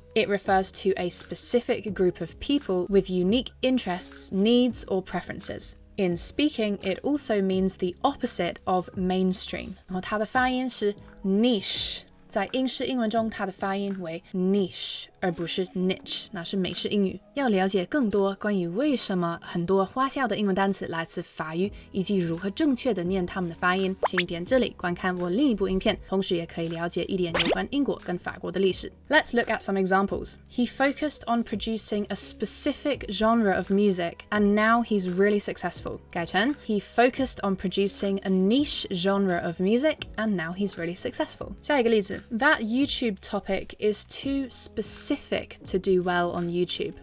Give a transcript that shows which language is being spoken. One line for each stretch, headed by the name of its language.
English: It refers to a specific group of people with unique interests, needs, or preferences. In speaking, it also means the opposite of mainstream.
Chinese: 然后它的发音是
English: niche，
Chinese: 在英式英文中，它的发音为 niche， 而不是 niche， 那是美式英语。要了解更多关于为什么很多花俏的英文单词来自法语，以及如何正确的念它们的发音，请点这里观看我另一部影片，同时也可以了解一点有关英国跟法国的历史。
English: Let's look at some examples. He focused on producing a specific genre of music, and now he's really successful.
Chinese: 改成
English: He focused on producing a niche genre of music, and now he's really successful.
Chinese: 下一个例子
English: That YouTube topic is too specific to do well on YouTube.